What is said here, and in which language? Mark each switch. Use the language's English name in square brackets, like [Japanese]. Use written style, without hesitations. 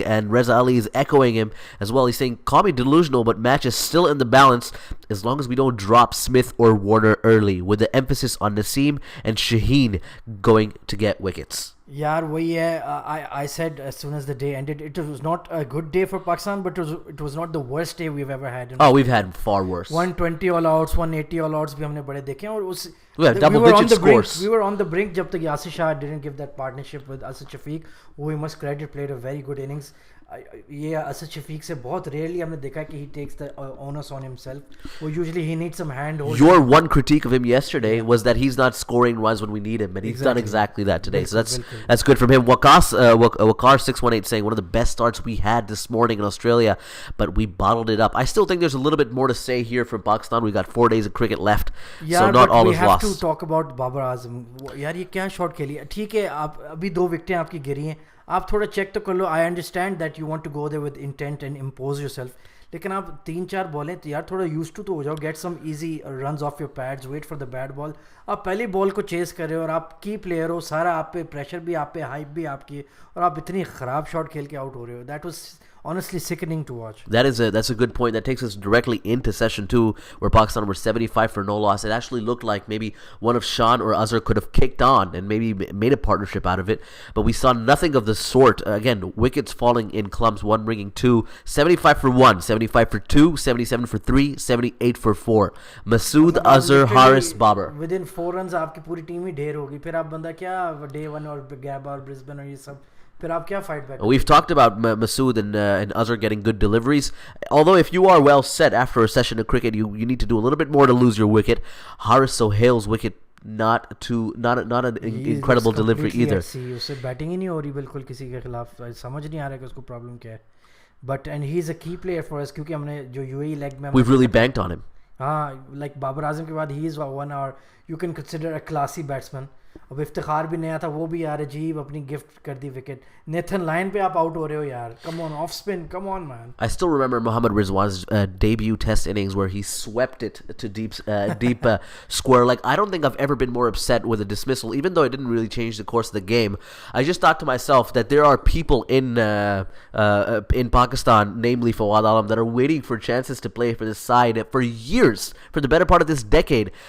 [English] And Reza Ali is echoing him as well. He's saying, call me delusional, but match is still in the balance as long as we don't drop Smith or Warner early, with the emphasis on Naseem and Shaheen going to get wickets. [Hindi] यार वही है, [English] I said as soon as the day ended, it was not a good day for Pakistan, but it was not the worst day we've ever had. We've had far worse. [Hindi] 120 all outs, 180 all outs भी हमने बड़े देखे हैं, और उस [English] we have double-digit scores. We were on the brink [Hindi] जब तक [English] Naseem Shah didn't give that partnership with Asad Shafiq, who we must credit played a very good innings. [Hindi] ये Asad Shafiq से बहुत [English] rarely [Hindi] हमने देखा कि [English] he takes the onus on himself. Usually he needs some hand holding. Your one critique of him yesterday was that he's not scoring runs when we need him, and he's done exactly that today. So that's good from him. Wakar 618 saying one of the best starts we had this morning in Australia, but we bottled it up. I still think there's a little bit more to say here from Pakistan. We got 4 days of cricket left, so not all is lost. We have to talk about Babar Azam. [Hindi] यार ये क्या shot खेली, ठीक है आप अभी 2 विकेटें आपकी गिरी हैं, आप थोड़ा चेक तो कर लो. [English] I understand that you want to go there with intent and impose yourself, [Hindi] लेकिन आप 3-4 बॉलें तो यार थोड़ा यूज टू तो हो जाओ. [English] Get some easy runs off your pads, wait for the bad ball. [Hindi] आप पहली बॉल को चेस कर रहे हो और आप की प्लेयर हो, सारा आप पे प्रेशर भी आप पे, हाइप भी आपकी, और आप इतनी ख़राब शॉट खेल के आउट हो रहे हो. [English] That was honestly sickening to watch. That's a good point. That takes us directly into session 2, where Pakistan were 75 for no loss. It actually looked like maybe one of Shan or Azhar could have kicked on and maybe made a partnership out of it, but we saw nothing of the sort. Again, wickets falling in clumps, one bringing 2, 75 for 1, 75 for 2, 77 for 3, 78 for 4. Masood, Azhar, Haris, Babar. [Hindi] Within 4 runs आपकी पूरी team ही ढेर होगी, फिर आप बंदा क्या day 1 और Gabba और Brisbane और ये सब, फिर आप क्या fight back? [English] We've talked about Masood and Azhar getting good deliveries. Although if you are well set after a session of cricket, you need to do a little bit more to lose your wicket. Haris Sohail's wicket, not an incredible delivery either. [Hindi] उसे batting ही नहीं हो रही बिल्कुल किसी के खिलाफ, समझ नहीं आ रहा कि उसको प्रॉब्लम क्या है. [English] But and he is a key player for us [Hindi] क्योंकि हमने जो UAE leg में [English] we've really banked on him. हाँ, like Babar Azam [Hindi] के बाद [English] he is one, or you can consider a classy batsman. [Hindi] अब इफ्तिखार भी नया था, वो भी यार अजीब अपनी गिफ्ट कर दी विकेट. नेथन लाइन पे आप आउट हो रहे हो यार. [English] Come on, off spin. Come on, man. I still remember Mohammad Rizwan's debut test innings where he swept it to deep square. Like, I don't think I've ever been more upset with a dismissal, even though it didn't really change the course of the game. I just thought to myself that there are people in Pakistan, namely Fawad Alam, that are waiting for chances to play for this side for years, for the better part of this decade.